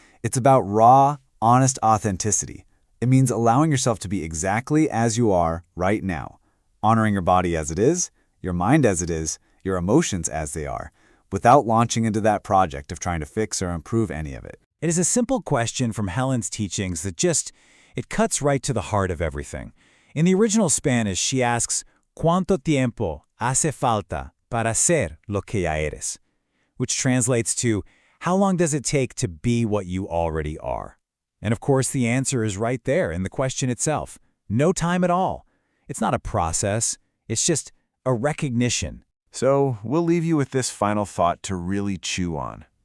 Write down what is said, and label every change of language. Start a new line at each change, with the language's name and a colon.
English: It's about raw, honest authenticity. It means allowing yourself to be exactly as you are right now, honoring your body as it is, your mind as it is, your emotions as they are, without launching into that project of trying to fix or improve any of it. It is a simple question from Helen's teachings that it cuts right to the heart of everything. In the original Spanish, she asks,
Spanish: ¿Cuánto tiempo hace falta para ser lo que ya eres?
English: Which translates to, how long does it take to be what you already are? And of course, the answer is right there in the question itself. No time at all. It's not a process. It's just a recognition. So we'll leave you with this final thought to really chew on.